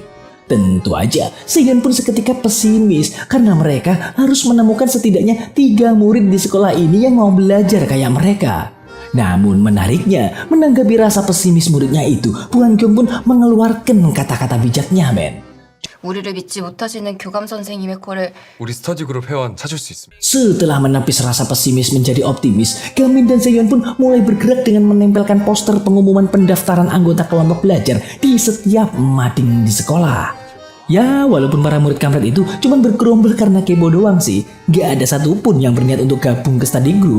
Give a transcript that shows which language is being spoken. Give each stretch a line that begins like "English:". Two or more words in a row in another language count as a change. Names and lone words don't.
Indonesian: Tentu aja, Sehyun pun seketika pesimis karena mereka harus menemukan setidaknya 3 murid di sekolah ini yang mau belajar kayak mereka. Namun menariknya, menanggapi rasa pesimis muridnya itu, Bu Han Kyung pun mengeluarkan kata-kata bijaknya, men.
Korean: 우리를 믿지 못하시는 교감 선생님의 꼴을 우리 스터디 그룹 회원 찾을 수 있습니다.
Indonesian: Setelah menepis rasa pesimis menjadi optimis, Gamin dan Sehyun pun mulai bergerak dengan menempelkan poster pengumuman pendaftaran anggota kelompok belajar di setiap mading di sekolah. Ya, walaupun para murid kampret itu cuma bergerombol karena kepo doang sih, gak ada satupun yang berniat untuk gabung ke
English: study group.